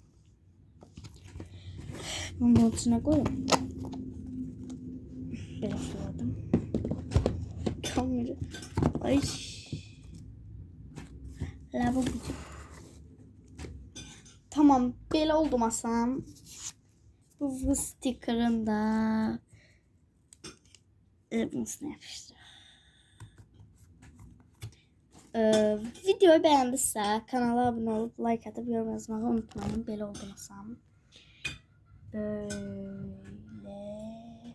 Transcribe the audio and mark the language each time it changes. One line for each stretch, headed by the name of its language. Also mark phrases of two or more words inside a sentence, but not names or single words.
Azerbaijani: Bunu bunun içinə qoyum. Belə suladım. Kamera. Ay. Tamam, belə oldu masam.
Turkish: Bu stickerın da Nasıl yapıştır? Videoyu beğendiyse kanala abone olup like atıp yorum yazmayı unutmayın. Böyle olduysam. Böyle.